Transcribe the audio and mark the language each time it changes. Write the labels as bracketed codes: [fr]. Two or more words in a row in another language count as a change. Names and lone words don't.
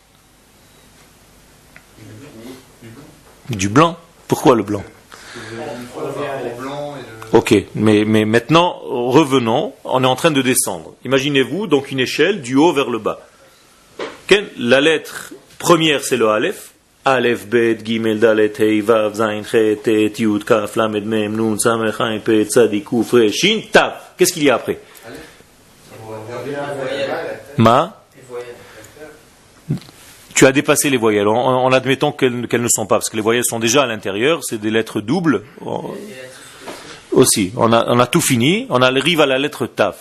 [fr] Du blanc. Pourquoi le blanc? Ok, mais maintenant, revenons, on est en train de descendre. Imaginez-vous donc une échelle du haut vers le bas. La lettre première, c'est le Aleph. [he] אלף, בית, גימל, דלת, הא, וו, זין, חית, טית, יוד, כף, למד, מם, נון, סמך, עין, פא, צדיק, קוף, ריש, שין, תו. [fr] Qu'est-ce qu'il y a après? Ma? Tu as dépassé les voyelles, en admettant qu'elles ne sont pas, parce que les voyelles sont déjà à l'intérieur, c'est des lettres doubles. Aussi, on a tout fini, on arrive à la lettre Tav.